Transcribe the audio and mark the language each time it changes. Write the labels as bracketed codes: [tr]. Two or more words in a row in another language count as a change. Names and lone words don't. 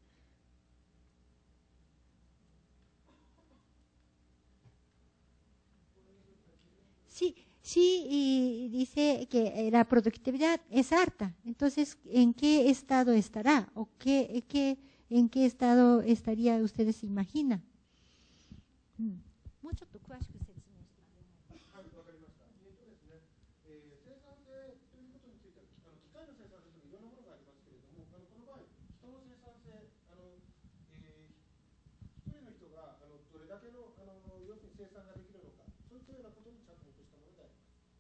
[es] Sí, y dice que la productividad es alta. Entonces, ¿en qué estado estará? ¿O en qué estado estaría ustedes se imaginan? Mucho tu [ja] 詳しく説明して。はい、わかりました。生産性ということについては、機械の生産性でもいろんなものがありますけれども、この場合、人の生産性、一人の人がどれだけの要するに生産ができるのか、そういったようなことに着目したものであります。